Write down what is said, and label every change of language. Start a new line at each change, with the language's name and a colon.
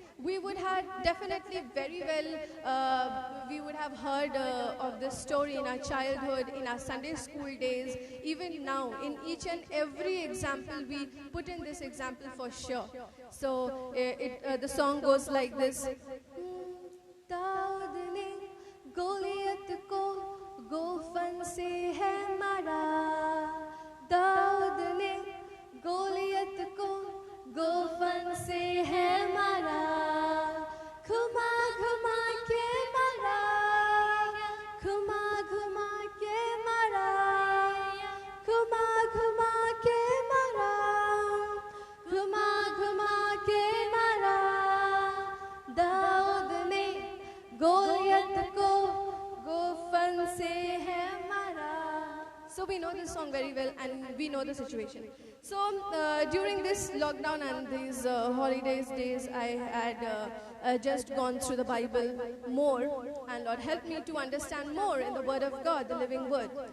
English: We would have definitely very well, we would have heard of this story in our childhood, in our Sunday school days. Even now, in each and every example, we put in this example for sure. So the song goes like this.
Hindi: Dawood ने गोलियत को गोफन से है मारा, दाऊद ने गोलियत को गोफन से है मारा, घुमा घुमा के मारा, घुमा घुमा के मारा, घुमा घुमा के मारा, घुमा घुमा के मारा, दाऊद ने गोलियत को गोफन से है मारा.
English: So we know this song very well and we know the situation. So during this lockdown and these holidays days, I had just gone through the Bible more, and Lord helped me to understand more in the Word of God, the living Word.